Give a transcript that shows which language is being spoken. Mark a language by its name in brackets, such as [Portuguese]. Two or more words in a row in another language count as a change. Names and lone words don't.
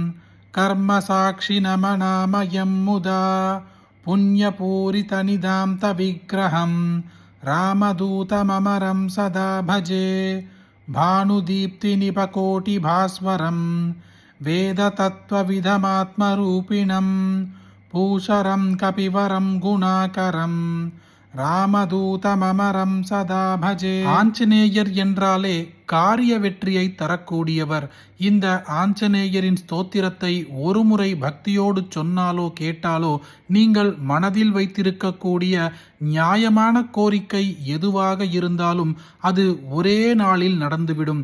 [Sanskrit] कर्मसाक्षिणमनामयं मुदा पुण्यपूरितनिदान्तविग्रहं रामदूतममरं सदा भजे भानुदीप्तिनिपकोटिभास्वरं वेदतत्त्वविदमात्मरूपिणं पूषरं कपिवरं गुणाकरं रामदूतममरं सदा भजे. [Tamil] ஆஞ்சநேயர் என்றாலே காரிய வெற்றியை தரக்கூடியவர். இந்த ஆஞ்சநேயரின் ஸ்தோத்திரத்தை ஒருமுறை பக்தியோடு சொன்னாலோ கேட்டாலோ நீங்கள் மனதில் வைத்திருக்கக்கூடிய நியாயமான கோரிக்கை எதுவாக இருந்தாலும் அது ஒரே நாளில் நடந்துவிடும்.